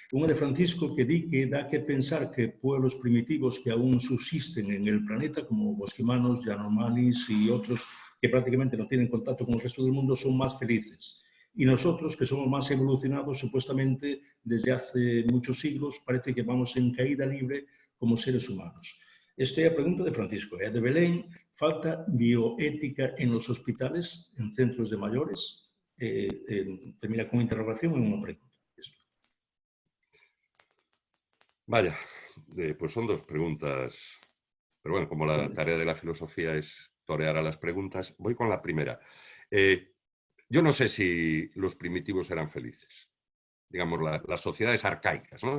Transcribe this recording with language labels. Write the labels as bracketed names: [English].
[Galician] Unha de Francisco que di que dá que pensar [Spanish] que pueblos primitivos que aún subsisten en el planeta, como bosquimanos, yanomamis y otros que prácticamente no tienen contacto con el resto del mundo, son más felices. Y nosotros, que somos más evolucionados, supuestamente, desde hace muchos siglos, parece que vamos en caída libre como seres humanos. [Galician] Esta é a pregunta de Francisco. De Belén, [Spanish] falta bioética en los hospitales, en centros de mayores? [Galician] Termina con interrogación en unha pregunta. [Spanish] Vaya, pues son 2 preguntas. Pero bueno, como la tarea de la filosofía es torear a las preguntas, voy con la primera. Yo no sé si los primitivos eran felices. Digamos, las sociedades arcaicas, ¿no?